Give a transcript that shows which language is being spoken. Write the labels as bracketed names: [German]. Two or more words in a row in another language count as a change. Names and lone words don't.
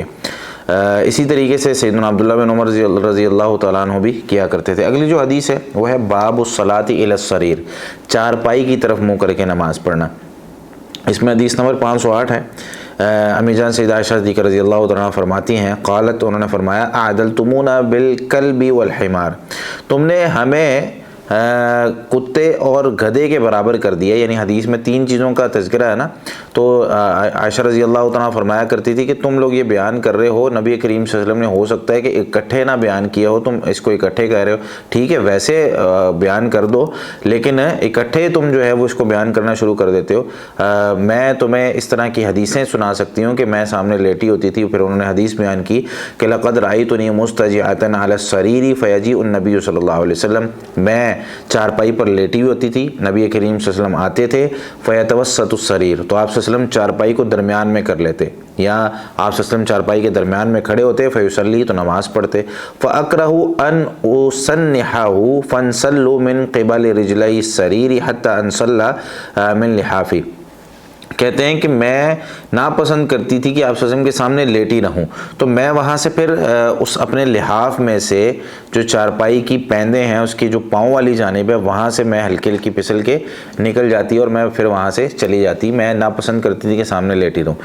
[Urdu] اسی طریقے سے سیدنا عبداللہ بن عمر [Arabic] رضی اللہ تعالیٰ عنہ [Urdu] بھی کیا کرتے تھے۔ اگلی جو حدیث ہے وہ ہے [Arabic] باب الصلاۃ الی السریر، [Urdu] چارپائی کی طرف منہ کر کے نماز پڑھنا۔ اس میں حدیث نمبر 508 ہے۔ امی جان سیدہ عائشہ صدیقہ [Arabic] رضی اللہ تعالیٰ عنہ [Urdu] فرماتی ہیں قالت، انہوں نے فرمایا [Arabic] اعدلتمونا بالکلب والحمار، [Urdu] تم نے ہمیں کتے اور گدھے کے برابر کر دیا، یعنی حدیث میں 3 چیزوں کا تذکرہ ہے نا، تو عائشہ [Arabic] رضی اللہ تعالیٰ [Urdu] فرمایا کرتی تھی کہ تم لوگ یہ بیان کر رہے ہو نبی کریم [Arabic] صلی اللہ علیہ وسلم [Urdu] نے، ہو سکتا ہے کہ اکٹھے نہ بیان کیا ہو، تم اس کو اکٹھے کہہ رہے ہو، ٹھیک ہے ویسے بیان کر دو لیکن اکٹھے تم جو ہے وہ اس کو بیان کرنا شروع کر دیتے ہو۔ میں تمہیں اس طرح کی حدیثیں سنا سکتی ہوں کہ میں سامنے لیٹی ہوتی تھی، پھر انہوں نے حدیث بیان کی کہ [Arabic] لقد رأیتنی مضطجعۃ علی السریر فیجیء النبی صلی اللہ علیہ وسلم، [Urdu] میں چارپائی پر لیٹی ہوئی ہوتی تھی، نبی کریم [Arabic] صلی اللہ علیہ وسلم [Urdu] آتے تھے، [Arabic] فیتوسط السریر، [Urdu] تو آپ [Arabic] صلی اللہ علیہ وسلم [Urdu] چارپائی کو درمیان میں کر لیتے، یا آپ [Arabic] صلی اللہ علیہ وسلم [Urdu] چارپائی کے درمیان میں کھڑے ہوتے، فیصلی تو نماز پڑھتے، [Arabic] فاکرہ ان اسنحہ فانسلوا من قبل رجلی السریر حتی انسلہ من لحافی، [Urdu] کہتے ہیں کہ میں ناپسند کرتی تھی کہ آپ [Arabic] صلی اللہ علیہ وسلم [Urdu] کے سامنے لیٹی رہوں، تو میں وہاں سے پھر اس اپنے لحاف میں سے جو چارپائی کی پیندیں ہیں اس کی جو پاؤں والی جانب ہے وہاں سے میں ہلکی ہلکی پھسل کے نکل جاتی اور میں پھر وہاں سے چلی جاتی، میں ناپسند کرتی تھی کہ سامنے لیٹی رہوں۔